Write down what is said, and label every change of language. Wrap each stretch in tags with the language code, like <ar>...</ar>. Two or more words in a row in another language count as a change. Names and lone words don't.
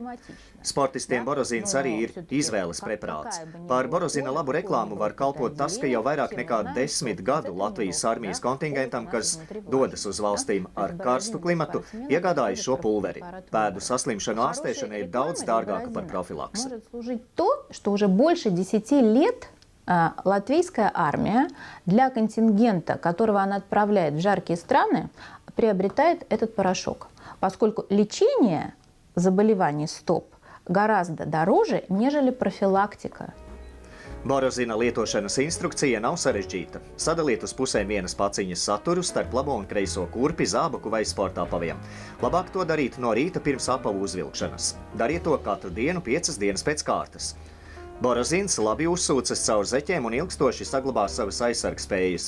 <lv>Sportistiem borozins arī ir izvēles preparāts. Par borozina labu reklāmu var kalpot tas, ka jau vairāk nekā 10 gadu Latvijas armijas kontingentam, kas dodas uz valstīm ar karstu klimatu, iegādājas šo pulveri. Pēdu saslimšanu ārstēšana ir daudz дорого par профилаксу.</lv> <ru>Может служить то, что уже больше 10 лет латвийская армия для контингента, которого она отправляет в жаркие страны, приобретает этот порошок, поскольку лечение заболеваний стоп гораздо дороже, нежели профилактика.</ru> <lv>Borozina lietošanas instrukcija nav sarežģīta. Sadaliet uz pusēm vienas paciņas saturu starp labo un kreiso kurpi, zābaku vai sporta apaviem. Labāk to darīt no rīta pirms apavu uzvilkšanas. Dariet to katru dienu 5 dienas pēc kārtas. Borozins labi uzsūcas caur zeķiem un ilgstoši saglabā savas aizsargspējas.</lv>